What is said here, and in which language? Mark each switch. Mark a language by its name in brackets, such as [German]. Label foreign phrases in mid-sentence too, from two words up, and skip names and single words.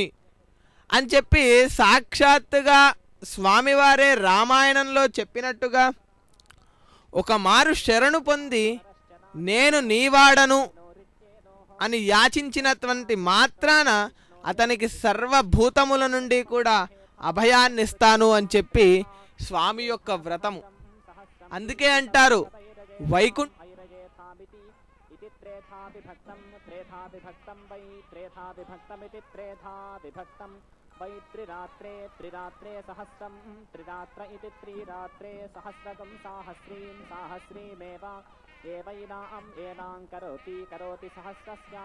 [Telugu] అని చెప్పి సాక్షాత్తుగా స్వామివారే రామాయణంలో చెప్పినట్టుగా ఒక మారు శరణు పొంది నేను నీవాడను అని యాచించినటువంటి మాత్రాన అతనికి సర్వభూతముల నుండి కూడా అభయాన్నిస్తాను అని చెప్పి స్వామి యొక్క వ్రతము. అందుకే అంటారు వైకుంఠ [Sanskrit] वै त्रिरात्रे त्रिरात्रे सहस्रं त्रिरात्र इति त्रिरात्रे सहस्रकं साहस्रीं साहस्रीमेव एवैनाम् एनां करोति करोति सहस्रस्या